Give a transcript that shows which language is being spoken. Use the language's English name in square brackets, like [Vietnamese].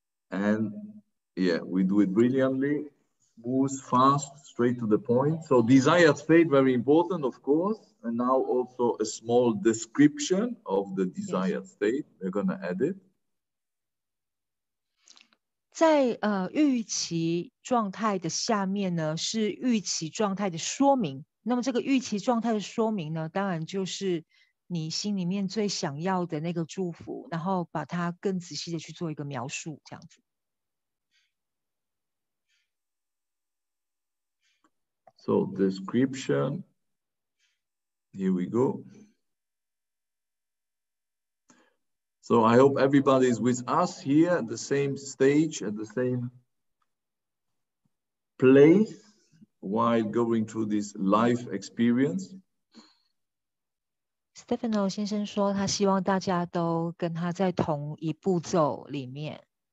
[English] And yeah, we do it brilliantly. Smooth, fast, straight to the point. So desired state, very important, of course. And now also a small description of the desired state. We're going to add it. [Chinese] 在预期状态的下面呢，是预期状态的说明。那么这个预期状态的说明呢，当然就是你心里面最想要的那个祝福，然后把它更仔细的去做一个描述，这样子。 [English] So description, here we go. So I hope everybody is with us here at the same stage, at the same place while going through this life experience. [Chinese] Stefano 先生说，他希望大家都跟他在同一步骤里面。